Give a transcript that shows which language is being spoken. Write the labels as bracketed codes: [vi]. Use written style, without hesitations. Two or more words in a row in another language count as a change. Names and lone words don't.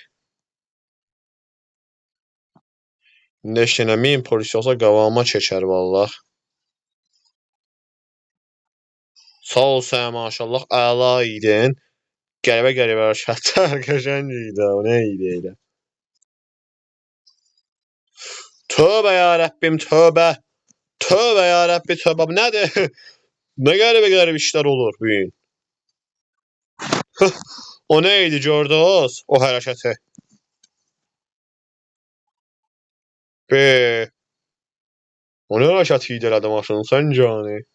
[az] İndi heç nə min polis olsa qavağıma keçər vallah. Sağ ol sən, maşallah, əla idin. Qəribə hərəkətlər qəşəng idi, o nə idi elə? [tr] Tövbe ya Rabbim tövbe. Tövbe ya Rabbi tövbe. Bu nedir? Ne garip işler olur bu gün. O neydi gördünüz? O hareketi. Be. O ne hareketiydi elədi maşının sen cani.